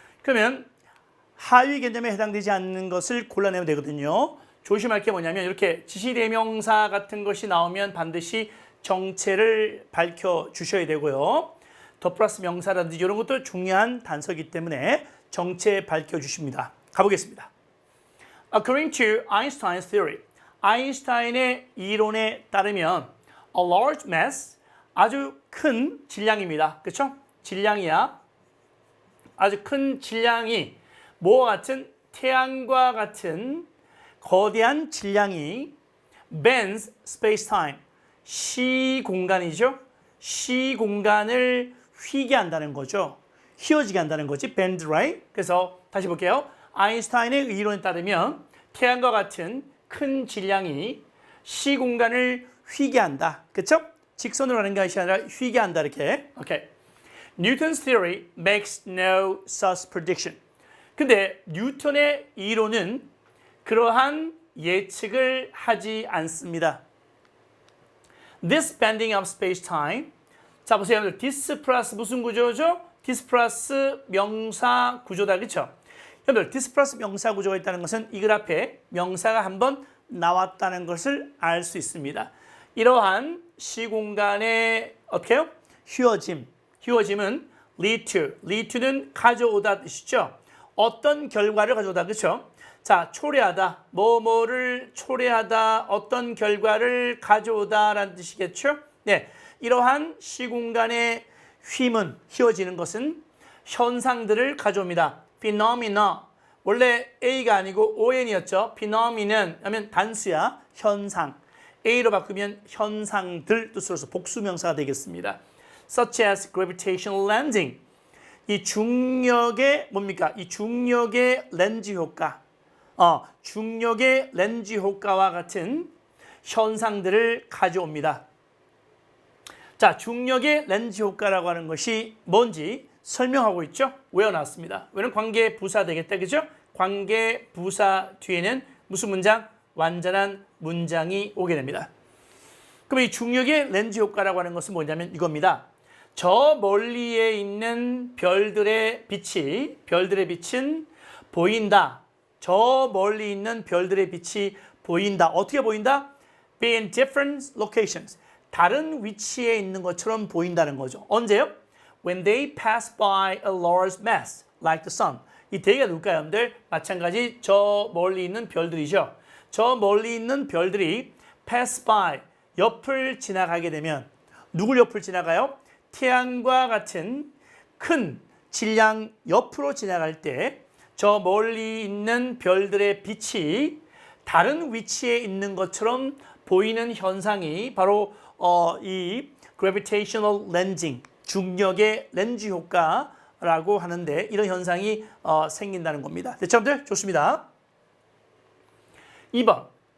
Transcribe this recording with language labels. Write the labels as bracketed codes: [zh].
[ko] 그러면 하위 개념에 해당되지 않는 것을 골라내면 되거든요. 조심할 게 뭐냐면 이렇게 지시대명사 같은 것이 나오면 반드시 정체를 밝혀주셔야 되고요. 더 플러스 명사라든지 이런 것도 중요한 단서이기 때문에 정체 밝혀주십니다. 가보겠습니다. [en] According to Einstein's theory, [ko] 아인슈타인의 이론에 따르면 [en] a large mass, [ko] 아주 큰 질량입니다. 그렇죠? 질량이야. 아주 큰 질량이 뭐와 같은 태양과 같은 거대한 질량이 [en] bends space-time, [ko] 시공간이죠. 시공간을 휘게 한다는 거죠. 휘어지게 한다는 거지. [en] bend, right? [ko] 그래서 다시 볼게요. 아인슈타인의 이론에 따르면 태양과 같은 큰 질량이 시공간을 휘게 한다. 그렇죠? 직선으로 가는 것이 아니라 휘게 한다. 이렇게. 오케이. [en] Newton's theory makes no such prediction. [ko] 근데 뉴턴의 이론은 그러한 예측을 하지 않습니다. [en] This bending of space-time. [ko] 자, 보세요. this 플러스 무슨 구조죠? this 플러스 명사 구조다. 그렇죠? 여러분들, this 플러스 명사 구조가 있다는 것은 이 그래프에 명사가 한번 나왔다는 것을 알 수 있습니다. 이러한 시공간의 어떻게 해요? 휘어짐은 [en] lead to [ko] 는 가져오다 뜻이죠. 어떤 결과를 가져오다. 그렇죠? 자, 초래하다. 뭐뭐를 초래하다. 어떤 결과를 가져오다라는 뜻이겠죠? 네. 이러한 시공간의 휘어지는 것은 현상들을 가져옵니다. [en] phenomena. [ko] 원래 A가 아니고 ON이었죠. phenomenon 하면 단수야. 현상. A로 바꾸면 현상들 뜻으로서 복수명사가 되겠습니다. [en] Such as gravitational lensing. [ko] 이 중력의 뭡니까? 이 중력의 렌즈 효과. 중력의 렌즈 효과와 같은 현상들을 가져옵니다. 자, 중력의 렌즈 효과라고 하는 것이 뭔지 설명하고 있죠? 외워놨습니다. 왜냐면 관계 부사 되겠다. 그죠? 관계 부사 뒤에는 무슨 문장? 완전한 문장이 오게 됩니다. 그럼 이 중력의 렌즈 효과라고 하는 것은 뭐냐면 이겁니다. 저 멀리에 있는 별들의 빛은 보인다. 저 멀리 있는 별들의 빛이 보인다. 어떻게 보인다? [en] Be in different locations. [ko] 다른 위치에 있는 것처럼 보인다는 거죠. 언제요? [en] When they pass by a large mass, like the sun. [ko] 이 대개가 누굴까요, 여러분들? 마찬가지 저 멀리 있는 별들이죠. 저 멀리 있는 별들이 [en] pass by, [ko] 옆을 지나가게 되면 누굴 옆을 지나가요? 태양과 같은 큰 질량 옆으로 지나갈 때 저 멀리 있는 별들의 빛이 다른 위치에 있는 것처럼 보이는 현상이 바로 이 gravitational lensing, 중력의 렌즈 효과라고 하는데 이런 현상이 생긴다는 겁니다. 됐죠, 여러분들? 좋습니다. 2번.